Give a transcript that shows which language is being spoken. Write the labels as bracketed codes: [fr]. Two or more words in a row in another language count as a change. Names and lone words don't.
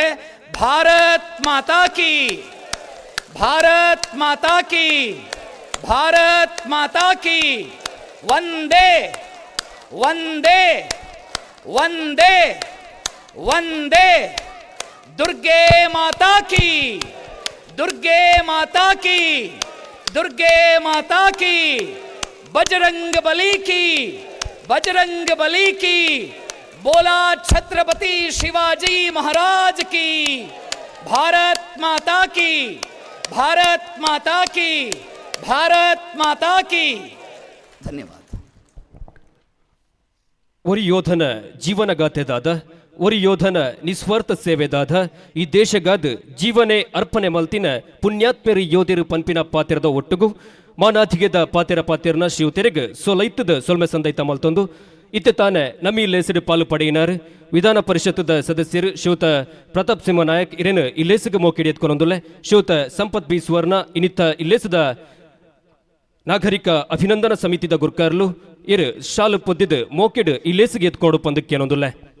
[hi] भारत माता की, भारत माता की, भारत माता की. वंदे वंदे वंदे वंदे. दुर्गे माता की, दुर्गे माता की, दुर्गे माता की. बजरंग बली की, बजरंग बली की. बोला छत्रपति शिवाजी महाराज की. भारत माता की, भारत माता की, भारत माता की. [tcy] ಧನ್ಯವಾದ. ಒರಿ ಯೋಧನ ಜೀವನಗಾಥೆದಾದ, ಒರಿ ಯೋಧನ ನಿಸ್ವಾರ್ಥ ಸೇವೆದಾದ, ಈ ದೇಶಗಾದ ಜೀವನೇ ಅರ್ಪಣೆ ಮಲ್ತಿನ ಪುಣ್ಯಾತ್ಮರಿ ಯೋಧರು ಪಂಪಿನ ಪಾತಿರದ ಒಟ್ಟುಗು ಮಾನಾಧಿಗೆದ ಪಾತಿರನ ಶಿವತೆರೆಗೆ ಸೊಲೈತದ ಸೊಲ್ಮೆ ಸಂದೈತ ಮಲ್ತೊಂದು ಇತ್ತೆ ತಾನೆ ನಮ್ಮಿ ಲೇಸಿಡು ಪಾಲು ಪಡೆಯಿನಾರ್ ವಿಧಾನ ಪರಿಷತ್ತದ ಸದಸ್ಯರು ಶ್ರೀಯುತ ಪ್ರತಾಪ್ ಸಿಂಹ ನಾಯಕ್ ಇರೇನು ಇಲ್ಲೇಸಿಗೆ ಮೋಕಿಡಿ ಎತ್ಕೊಂಡೊಂದುಲೆ ಶ್ರೀಯುತ ಸಂಪತ್ ಬಿ ಸುವರ್ಣ ಇನ್ನಿತ್ತ ಇಲ್ಲೇಸದ ನಾಗರಿಕ ಅಭಿನಂದನಾ ಸಮಿತಿದ ಗುರ್ಕಾರ್ಲು ಇರು ಶಾಲು ಪೊದ್ದಿದ ಮೋಕಿಡ್ ಇಲ್ಲೇಸಿಗೆ ಎತ್ಕೊಂಡು ಪಂದಕ್ಕೆ ಏನೊಂದುಲೆ